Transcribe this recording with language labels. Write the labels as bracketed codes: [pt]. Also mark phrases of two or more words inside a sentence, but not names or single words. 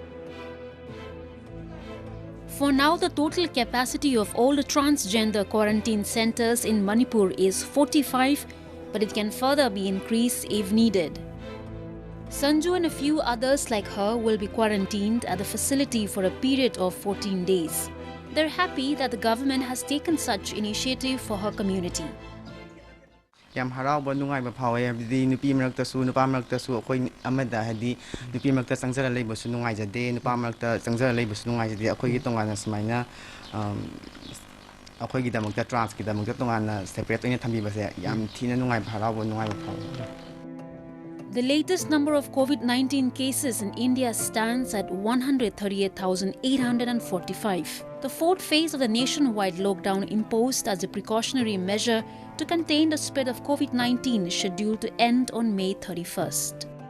[en] For now, the total capacity of all the transgender quarantine centers in Manipur is 45, but it can further be increased if needed. Sanju and a few others like her will be quarantined at the facility for a period of 14 days. They're happy that the government has taken such initiative for her community. [mni] Yam haraw nungai ba phawe habdi nupi marakta su nupa marakta su akhoi amada hadi nupi marakta sangjara leiba su nungai jade nupa marakta sangjara leiba su nungai jade akhoi gi tongana smaina akhoi gi damakta trans gi damakta tongana separate oina thambi base yam thina nungai haraw nungai ba phawe. [en] The latest number of COVID-19 cases in India stands at 138,845. The fourth phase of the nationwide lockdown imposed as a precautionary measure to contain the spread of COVID-19 is scheduled to end on May 31st.